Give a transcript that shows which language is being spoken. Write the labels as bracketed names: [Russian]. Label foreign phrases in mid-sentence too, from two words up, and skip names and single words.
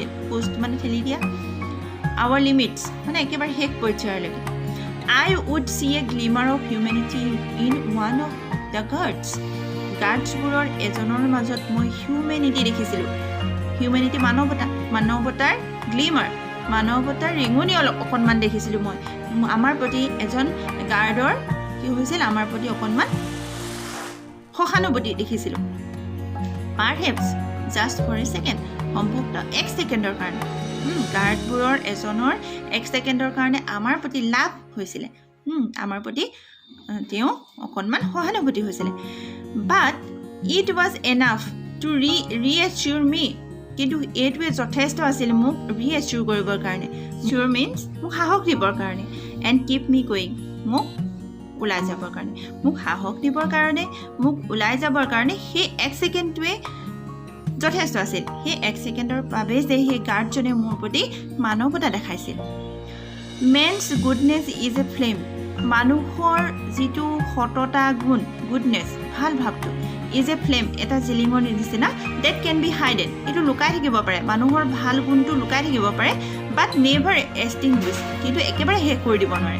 [Assamese] পোষ্ট মানে ঠেলি দিয়া, [English] our limits [Assamese] মানে একেবাৰে শেষ পৰ্যায়লৈকে। [English] I would see a glimmer of humanity in one of the guards. [Assamese] গাৰ্ডছবোৰৰ এজনৰ মাজত মই হিউমেনিটি দেখিছিলোঁ। হিউমেনিটি মানৱতাৰ গ্লিমাৰ, মানৱতাৰ ৰিঙনি অকণমান দেখিছিলোঁ মই। আমাৰ প্ৰতি এজন গাৰ্ডৰ কি হৈছিল, আমাৰ প্ৰতি অকণমান সহানুভূতি দেখিছিলোঁ। [English] Perhaps just for a second, [Assamese] সম্ভৱতঃ 1 ছেকেণ্ডৰ কাৰণে গাৰ্ডবোৰৰ এজনৰ 1 ছেকেণ্ডৰ কাৰণে আমাৰ প্ৰতি লাভ হৈছিলে, আমাৰ প্ৰতি তেওঁ অকণমান সহানুভূতি হৈছিলে। [English] But it was enough to reassure me, [Assamese] কিন্তু এইটোৱে যথেষ্ট আছিল মোক ৰিএচিউৰ কৰিবৰ কাৰণে। [English] sure means [Assamese] মোক সাহস দিবৰ কাৰণে, [English] and keep me going, [Assamese] মোক ওলাই যাবৰ কাৰণে, মোক সাহস দিবৰ কাৰণে, মোক ওলাই যাবৰ কাৰণে সেই 1 ছেকেণ্ডটোৱে যথেষ্ট আছিল। সেই 1 ছেকেণ্ডৰ বাবে যে সেই গাৰ্ডজনে মোৰ প্ৰতি মানৱতা দেখাইছিল। [English] man's goodness is a flame, [Assamese] মানুহৰ যিটো সততা গুণ, গুডনেছ ভাল ভাৱটো, [English] is a flame [Assamese] এটা জিলিঙৰ নিচিনা, [English] that can be hidden, [Assamese] এইটো লুকাই থাকিব পাৰে, মানুহৰ ভাল গুণটো লুকাই থাকিব পাৰে, [English] but never extinguished, [Assamese] কিন্তু একেবাৰে শেষ কৰি দিব নোৱাৰে।